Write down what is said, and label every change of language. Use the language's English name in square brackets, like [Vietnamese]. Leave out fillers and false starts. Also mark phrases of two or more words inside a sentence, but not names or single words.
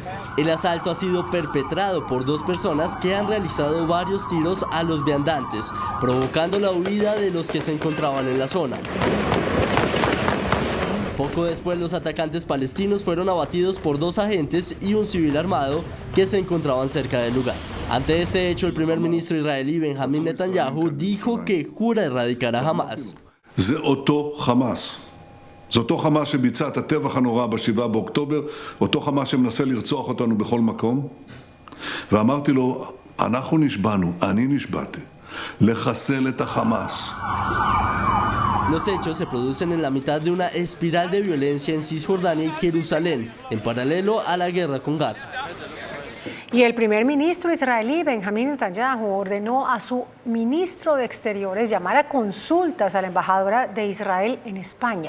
[Spanish] El asalto ha sido perpetrado por 2 personas que han realizado varios tiros a los viandantes, provocando la huida de los que se encontraban en la zona. Poco después, los atacantes palestinos fueron abatidos por 2 agentes y un civil armado que se encontraban cerca del lugar. Ante este hecho, el primer ministro israelí Benjamin Netanyahu dijo que jura erradicar a Hamás. [Hebrew] זה אותו חמאס. זה אותו חמאס שביצע את הטבח הנורא ב-7 באוקטובר, אותו חמאס שמנסה לרצוח אותנו בכל מקום. ואמרתי לו, אנחנו נשבענו, אני נשבעתי, לחסל את החמאס. [Spanish] Los hechos se producen en la mitad de una espiral de violencia en Cisjordania y Jerusalén, en paralelo a la guerra con Gaza. Y el primer ministro israelí, Benjamin Netanyahu, ordenó a su ministro de Exteriores llamar a consultas a la embajadora de Israel en España.